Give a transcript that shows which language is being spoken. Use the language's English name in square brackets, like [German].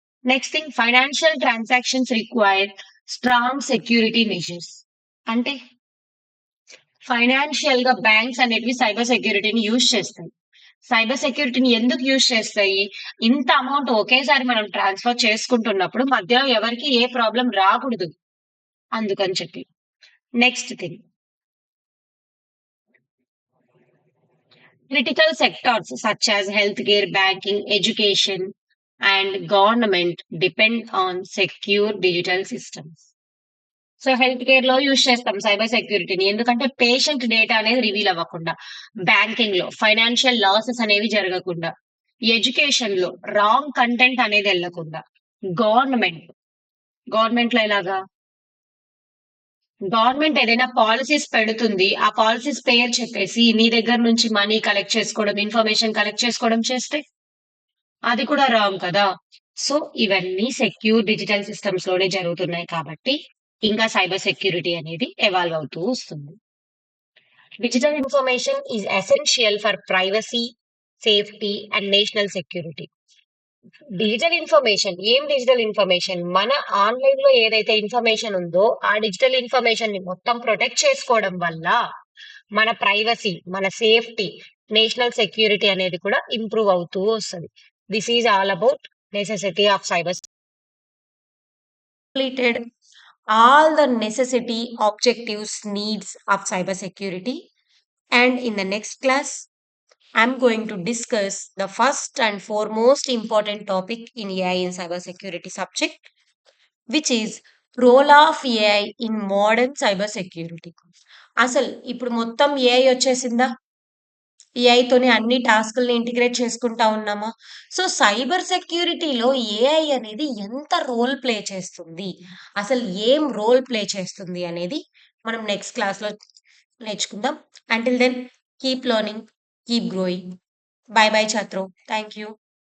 [English] Next thing, financial transactions require strong security measures. [Telugu] అంటే financial గా banks అనేటివి cyber సెక్యూరిటీని యూజ్ చేస్తాయి. సైబర్ సెక్యూరిటీని ఎందుకు యూజ్ చేస్తాయి? ఇంత అమౌంట్ ఒకేసారి మనం ట్రాన్స్ఫర్ చేసుకుంటున్నప్పుడు మధ్యలో ఎవరికి ఏ ప్రాబ్లం రాకూడదు, అందుకని చెప్పి. [English] Next thing, critical sectors such as healthcare, banking, education, and government depend on secure digital systems. [Telugu] So health care లో యూజ్ చేస్తాం సైబర్ సెక్యూరిటీని, ఎందుకంటే పేషెంట్ డేటా అనేది రివీల్ అవ్వకుండా, బ్యాంకింగ్ లో ఫైనాన్షియల్ లాసెస్ అనేవి జరగకుండా, ఎడ్యుకేషన్ లో రాంగ్ కంటెంట్ అనేది వెళ్ళకుండా, గవర్నమెంట్ లో ఎలాగా, గవర్నమెంట్ ఏదైనా పాలసీస్ పెడుతుంది, ఆ పాలసీస్ పేరు చెప్పేసి మీ దగ్గర నుంచి మనీ కలెక్ట్ చేసుకోవడం, ఇన్ఫర్మేషన్ కలెక్ట్ చేసుకోవడం చేస్తే అది కూడా రాంగ్ కదా. సో ఇవన్నీ సెక్యూర్ డిజిటల్ సిస్టమ్స్ లోనే జరుగుతున్నాయి కాబట్టి ఇంకా సైబర్ సెక్యూరిటీ అనేది ఎవాల్వ్ అవుతూ వస్తుంది. [English] Digital information is essential for privacy, safety and national security. [Telugu] Digital information మన ఆన్లైన్ లో ఏదైతే ఇన్ఫర్మేషన్ ఉందో ఆ డిజిటల్ ఇన్ఫర్మేషన్ ని మొత్తం ప్రొటెక్ట్ చేసుకోవడం వల్ల మన ప్రైవసీ, మన సేఫ్టీ, నేషనల్ సెక్యూరిటీ అనేది కూడా ఇంప్రూవ్ అవుతూ వస్తుంది. [English] This is all about necessity of cyber. Completed all the necessity, objectives, needs of cyber security, and in the next class I'm going to discuss the first and foremost important topic in AI in cybersecurity subject, which is role of AI in modern cybersecurity. [Telugu] అసలు ఇప్పుడు మొత్తం AI వచ్చేసిందా? ఏఐతోనే అన్ని టాస్కుల్ని integrate చేసుకుంటా ఉన్నామా? So cyber సెక్యూరిటీలో AI అనేది ఎంత role play చేస్తుంది, అసలు ఏం రోల్ ప్లే చేస్తుంది అనేది మనం నెక్స్ట్ క్లాస్లో నేర్చుకుందాం. [English] Until then, keep learning, keep growing. [Telugu] By by ఛాత్రో. [English] Thank you.